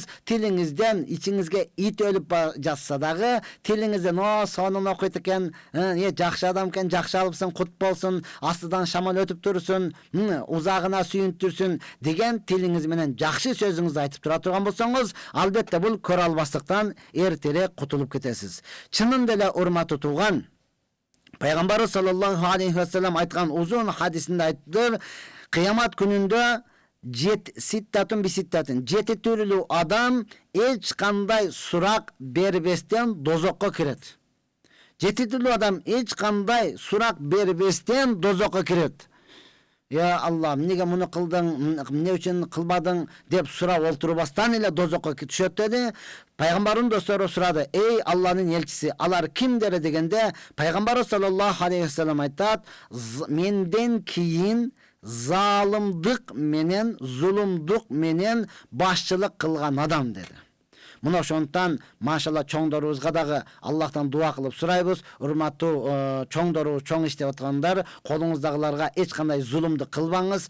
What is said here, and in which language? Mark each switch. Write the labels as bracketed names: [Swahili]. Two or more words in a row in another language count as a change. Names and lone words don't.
[Kyrgyz] Тилиңизден ичиңизге ит өлүп жатса дагы, тилиңизден сонун окуйт экен, жакшы адам экен, жакшы алыпсың, кут болсун, астыдан шамал өтүп турсун, узагына сүйүнтүрсүн деген тилиңиз менен жакшы сөзүңүздү айтып тура турган болсоңуз, албетте бул көр албастыктан эртерээк кутулуп кетесиз. Чынында эле, урматтуу тууган, Пайгамбарыбыз [Arabic] صلى الله عليه وسلم [Kyrgyz] айткан узун хадисинде айтыптыр, кыямат күнүндө жети түрлүү адам эч кандай сурак бербестен дозокко кирет. Жети түрлүү адам эч кандай сурак бербестен дозокко кирет. [Arabic] يا الله, [Kyrgyz] неге муну кылдың, эмне үчүн кылбадың деп сурап олтурбастан эле дозокко түшөт деди. Пайгамбардын достору сурады: "Эй Алланын элчиси, алар кимдер?" дегенде, Пайгамбар [Arabic] صلى الله عليه وسلم [Kyrgyz] айтат: "Менден кийин залымдык менен, зулумдук менен башчылык кылган адам" деди. Мына ошондуктан машалла чоңдорубузга дагы Аллахтан дуа кылып сурайбыз. Урматтуу чоңдору, чоң иштеп аткандар, колуңуздагыларга эч кандай зулумду кылбаңыз.